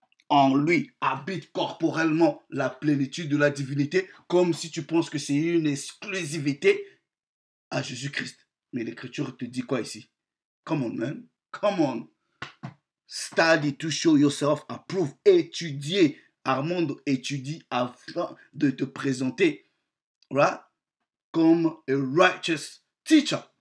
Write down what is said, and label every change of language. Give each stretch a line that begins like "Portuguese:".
French: En lui habite corporellement la plénitude de la divinité, comme si tu penses que c'est une exclusivité à Jésus-Christ. Mais l'Écriture te dit quoi ici?
English: Come on, man. Come on. Study to show yourself approved.
French: Étudier. Armand étudie afin de te présenter,
English: right?
French: Comme
English: a righteous teacher.